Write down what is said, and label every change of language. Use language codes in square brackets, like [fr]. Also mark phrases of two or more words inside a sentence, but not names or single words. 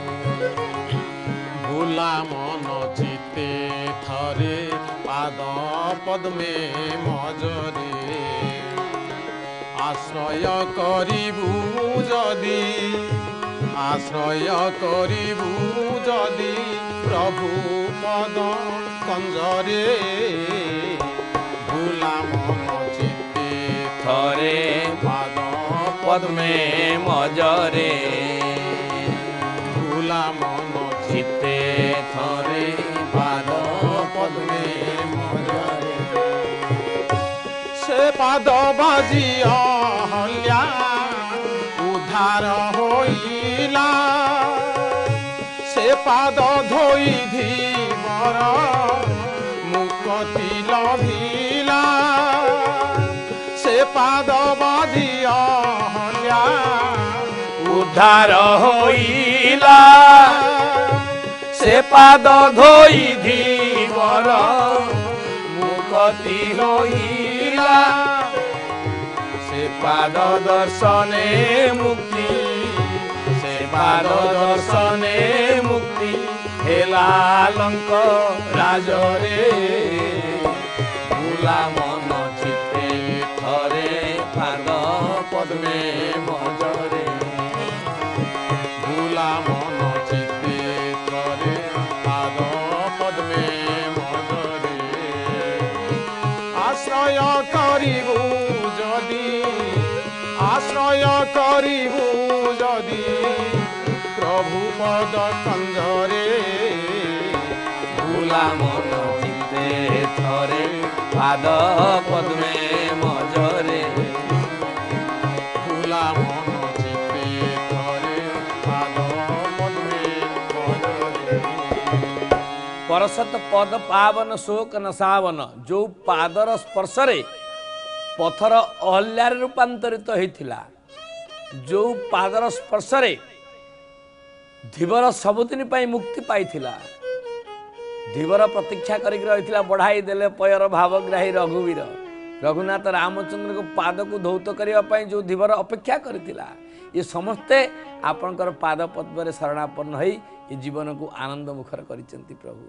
[or] ଭୁଲା ମନ ଚିତ୍ତେ ଥରେ ପାଦ ପଦ୍ମେ ମଜରେ, ଆଶ୍ରୟ କରିବୁ ଯଦି ଆଶ୍ରୟ କରିବୁ ଯଦି ପ୍ରଭୁ ପଦ କଞ୍ଜରେ, ଭୁଲା ମନ ଚିତ୍ତେ थरे पाद ପଦ୍ମେ ମଜରେ, ଭୁଲା ମନ ଚିତ୍ତେ ଥରେ ପାଦ ପଦ୍ମେ ମଜରେ, ସେ ପାଦ ବାଜି ଅହଲ୍ୟା ଉଦ୍ଧାର ହୋଇଲା, ସେ ପାଦ ଧୋଇ ଧୀବର ମୁକ୍ତି ଲଭିଲା, ସେ ପାଦ ବାଜି ଅହଲ୍ୟା ଉଦ୍ଧାର ହୋଇଲା, ସେ ପାଦ ଧୋଇ ଧୀବର ମୁକ୍ତି ହୋଇଲା, ସେ ପାଦ ଦର୍ଶନେ ମୁକ୍ତି, ସେ ପାଦ ଦର୍ଶନେ ମୁକ୍ତି ହେଲା ଲଙ୍କ ରାଜରେ, ଭୁଲା ମନ ଚିତ୍ତେ ଥରେ ପାଦ ପଦ୍ମେ ମଜରେ, ଭୁଲା ମନ ଚିତ୍ତେ ଥରେ ପାଦ ପଦ୍ମେ ମଜରେ, ଆଶ୍ରୟ କରିବୁ ଯଦି ଆଶ୍ରୟ କରିବୁ ଯଦି ପ୍ରଭୁ ପଦ କଞ୍ଜରେ, ଭୁଲା ମନ ଚିତ୍ତେ ଥରେ ପାଦ ପଦ୍ମେ ମଜରେ, ଭୁଲା ମନ ଚିତ୍ତେ ଥରେ ପାଦ ପଦ୍ମେ ମଜରେ, [hi] परसत पद पावन शोक नसावन, [or] ଯୋ ପାଦର ସ୍ପର୍ଶରେ ପଥର ଅହଲ୍ୟାର ରୂପାନ୍ତରିତ ହୋଇଥିଲା, ଯୋ ପାଦର ସ୍ପର୍ଶରେ ଧୀବର ସବୁଦିନ ପାଇ ମୁକ୍ତି ପାଇଥିଲା, ଧୀବର ପ୍ରତୀକ୍ଷା କରିକ ରହିଥିଲା ବଢ଼ାଇ ଦେଲେ ପୟର ଭାବଗ୍ରାହୀ ରଘୁବୀର, [hi] रघुनाथ रामचंद्र को पाद को धौत करने [or] ପାଇ ଯୋ ଧୀବର ଅପେକ୍ଷା କରଥିଲା, ଏ ସମସ୍ତେ ଆପଣଙ୍କର ପାଦ ପଦ୍ମରେ ଶରଣାପନ୍ନ ହୋଇ ଏ ଜୀବନ କୋ ଆନନ୍ଦ ମୁଖର କରିସେଣ୍ଟି ପ୍ରଭୁ।